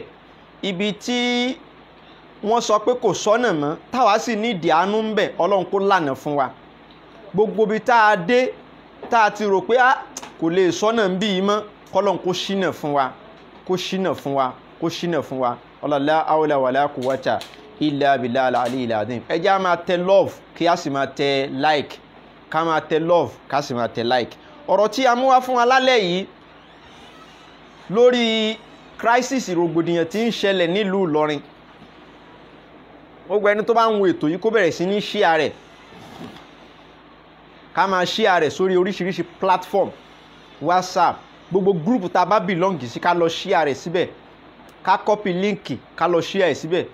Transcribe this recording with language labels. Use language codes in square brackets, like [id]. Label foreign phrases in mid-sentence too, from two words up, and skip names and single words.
[yo] Ibi tí wọ́n sọ pé kò sọ́nà mọ́, táwa sì nídìí àánú ń bẹ̀, Ọlọ́run kó lànà fún wa. Gbogbo ibi tá a dé, tá a ti rò pé kò lè sọ́nà ń bí i mọ́, kọ́lọ́run kó ṣínà fún wa, kó ṣínà fún wa, kó ṣínà fún wa. [ar] لا حول ولا قوة إلا بالله العلي العظيم. [yo] Ẹ jẹ́ á máa tẹ love kí a sì máa tẹ like, ká máa tẹ love ká sì máa tẹ like. Ọ̀rọ̀ tí a mú wá fún wa lálẹ́ yìí lórí crisis rògbòdìyàn tí ń ṣẹlẹ̀ nílùú Ìlọrin. Gbogbo ẹni tó bá ń wo ètò yìí kó bẹ̀rẹ̀ sí ní share rẹ̀, ká máa share rẹ̀ sórí oríṣiríṣi platform, WhatsApp, gbogbo group tá a bá belong sí ká lọ share rẹ̀ síbẹ̀, ká [en] copy link [yo] ká lọ share rẹ̀ síbẹ̀.